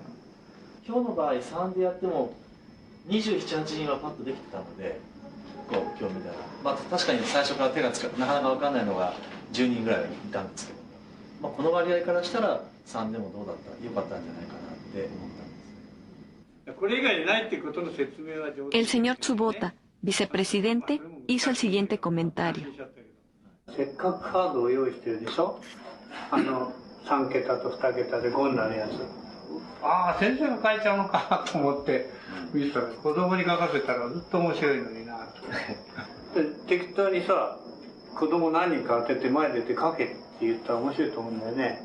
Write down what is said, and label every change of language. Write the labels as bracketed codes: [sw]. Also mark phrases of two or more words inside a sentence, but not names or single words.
[ja] 今日の場合3でやっても27、8人はパッとできてたので、こう今日みたいな、まあ、確かに最初から手がつかなかなか分かんないのが10人ぐらいいたんですけど、まあ、この割合からしたら3でもどうだったらよかったんじゃないかなって思ったんです。これ以外にないってことの説明は上手。 [es] El señor Tsubota, vicepresidente, hizo el siguiente comentario. [ja] せっかくカードを用意してるでしょ。3桁と2桁で5になるやつ。ああ、先生が書いちゃうのかと思って見てたら、子供に書かせたらずっと面白いのになと。で適当にさ、子供何人か当てて前出て書けって言ったら面白いと思うんだよね。